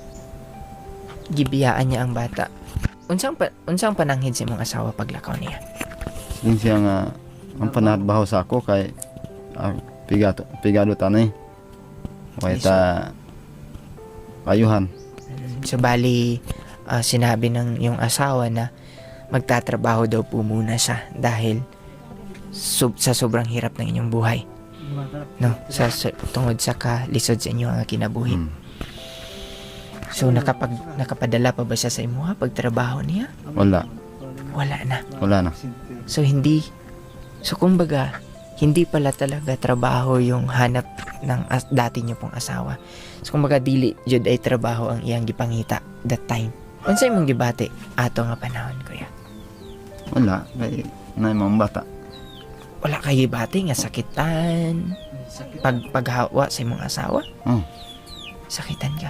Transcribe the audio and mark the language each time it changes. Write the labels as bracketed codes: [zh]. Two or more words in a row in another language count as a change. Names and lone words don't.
[ceb] Gibiyaan niya ang bata. Unsang pananghid sa imong asawa paglakaw niya? Din siya nga ang panadbaho sa ako kay pigado tanay. Kaya ta kayuhan. [tl] So bali, sinabi ng yung asawa na magtatrabaho daw po muna siya dahil sa sobrang hirap ng inyong buhay. No, [ceb] tungod sa kalisod sa inyo ang kinabuhi. Mm. So nakapadala pa ba siya sa imo pagtrabaho niya? Wala. Wala na. Wala na. [tl] So kumbaga hindi pala talaga trabaho yung hanap ng dati niyo pong asawa. [ceb] So kumbaga dili jud ay trabaho ang iyang gipangita [en] that time. [ceb] Unsay imong gibati ato nga panahon kuya? Wala. Kay na mga bata. Wala kay gibati nga sakitan, Sakit. paghawa sa imong asawa? Oh. Sakitan ka.